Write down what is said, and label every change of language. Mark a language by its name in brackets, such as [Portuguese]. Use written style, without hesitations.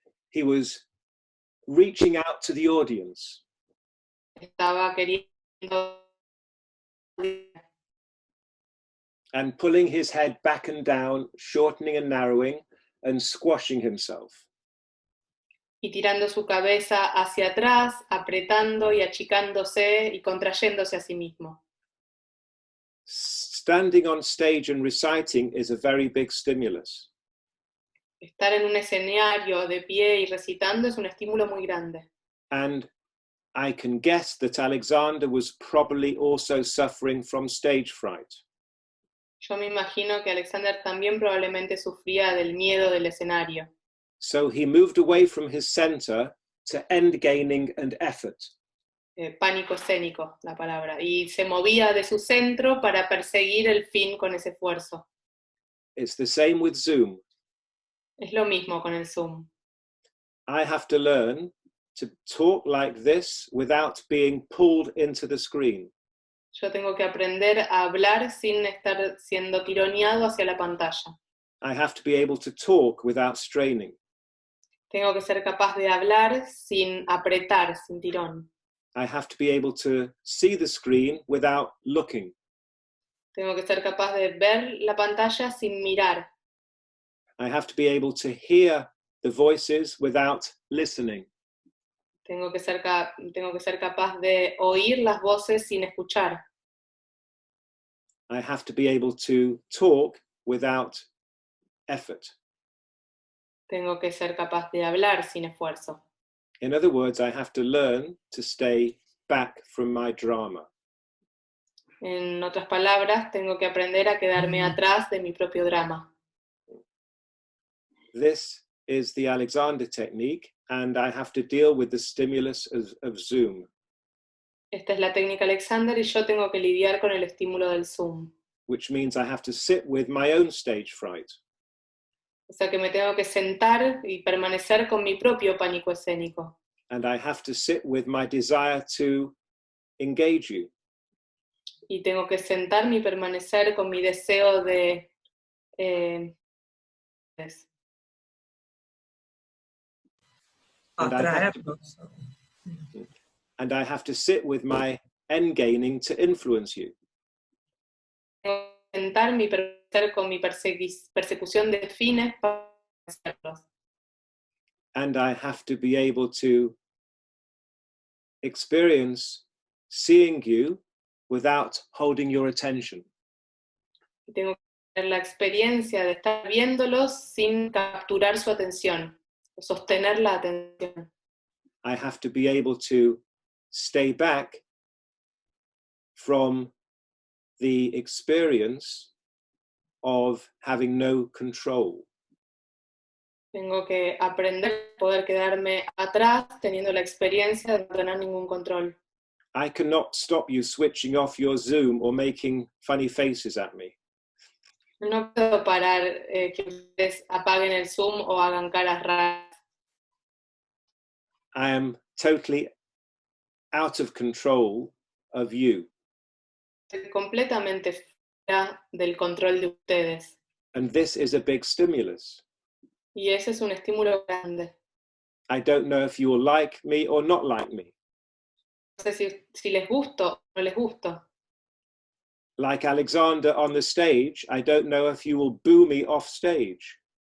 [English] He was reaching out to the audience. [Spanish] Estaba queriendo [English] And pulling his head back and down, shortening and narrowing, and squashing himself. [Spanish] y tirando su cabeza hacia atrás, apretando y achicándose y contrayéndose a sí mismo. [English] Standing on stage and reciting is a very big stimulus. [Spanish] Estar en un escenario de pie y recitando es un estímulo muy grande. [English] And I can guess that Alexander was probably also suffering from stage fright. [Spanish] Yo me imagino que Alexander también probablemente sufría del miedo del escenario. [English] So he moved away from his center to end gaining and effort. [Spanish] Pánico escénico, la palabra. Y se movía de su centro para perseguir el fin con ese esfuerzo. [English] It's the same with Zoom. [Spanish] Es lo mismo con el Zoom. [English] I have to learn to talk like this without being pulled into the screen. [Spanish] Yo tengo que aprender a hablar sin estar siendo tironeado hacia la pantalla. [English] I have to be able to talk without straining. [Spanish] Tengo que ser capaz de hablar sin apretar, sin tirón. [English] I have to be able to see the screen without looking. [Spanish] Tengo que ser capaz de ver la pantalla sin mirar. [English] I have to be able to hear the voices without listening. [Spanish] Tengo que ser capaz de oír las voces sin escuchar. [English] I have to be able to talk without effort. [Spanish] Tengo que ser capaz de hablar sin esfuerzo. [English] In other words, I have to learn to stay back from my drama. [Spanish] En otras palabras, tengo que aprender a quedarme atrás de mi propio drama. [English] This is the Alexander technique, and I have to deal with the stimulus of Zoom. [Spanish] Esta es la técnica Alexander y yo tengo que lidiar con el estímulo del Zoom. [English] Which means I have to sit with my own stage fright. [Spanish] O sea que me tengo que sentar y permanecer con mi propio pánico escénico. [English] And I have to sit with my desire to engage you. [Spanish] Y tengo que sentarme y permanecer con mi deseo de... Atraerlos. [English] And I have to sit with my end gaining to influence you. [Spanish] Tengo que sentarme y permanecer con mi persecución de fines para hacerlos. [English] And I have to be able to experience seeing you without holding your attention. [Spanish] Y tengo que tener la experiencia de estar viéndolos sin capturar su atención, sostener la atención. [English] I have to be able to stay back from the experience of having no control. [Spanish] Tengo que aprender a poder quedarme atrás teniendo la experiencia de no tener ningún control. [English] I cannot stop you switching off your Zoom or making funny faces at me. [Spanish] No puedo parar que ustedes apaguen el Zoom o hagan caras raras. [English] I am totally out of control of you. [Spanish] Estoy completamente fuera del control de ustedes. [English] And this is a big stimulus. [Spanish] Y ese es un estímulo grande. [English] I don't know if you will like me or not like me. [Spanish] No sé si les gusto o no les gusto. [English] Like Alexander on the stage, I don't know if you will boo me off stage.